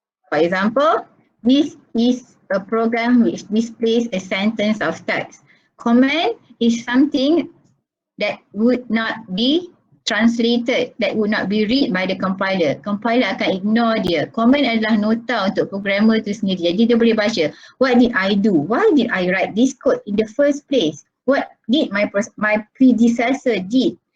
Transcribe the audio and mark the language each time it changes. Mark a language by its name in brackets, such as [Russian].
[English] For example, this is a program which displays a sentence of text. Comment is something that would not be translated, that would not be read by the compiler. [Malay] Compiler akan ignore dia. Comment adalah nota untuk programmer tu sendiri. Jadi dia boleh baca, [English] what did I do? Why did I write this code in the first place? What did my predecessor did?